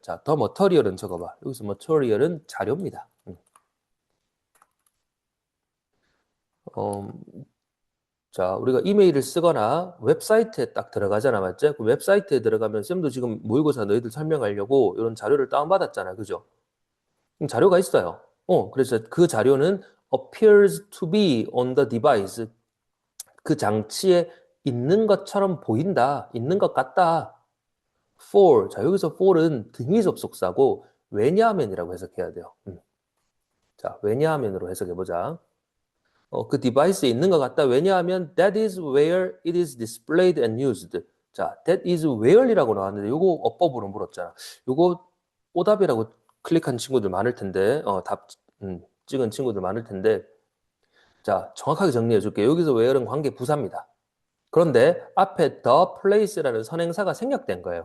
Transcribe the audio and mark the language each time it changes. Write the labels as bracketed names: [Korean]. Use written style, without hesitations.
[Korean] 자, the material은 적어봐. 여기서 material은 자료입니다. 어, 자, 우리가 이메일을 쓰거나 웹사이트에 딱 들어가잖아, 맞지? 그 웹사이트에 들어가면 쌤도 지금 모의고사 너희들 설명하려고 이런 자료를 다운받았잖아, 그죠? 자료가 있어요. 그래서 그 자료는 [English] appears to be on the device. [Korean] 그 장치에 있는 것처럼 보인다. 있는 것 같다. for. 자, 여기서 for은 등위 접속사고 왜냐하면이라고 해석해야 돼요. 자, 왜냐하면으로 해석해보자. 그 디바이스에 있는 것 같다. 왜냐하면 [English] that is where it is displayed and used. [Korean] 자, [English] that is where [Korean] 이라고 나왔는데 요거 어법으로 물었잖아. 요거 오답이라고 클릭한 친구들 많을 텐데, 답 찍은 친구들 많을 텐데, 자, 정확하게 정리해 줄게요. 여기서 where은 관계 부사입니다. 그런데 앞에 the place라는 선행사가 생략된 거예요.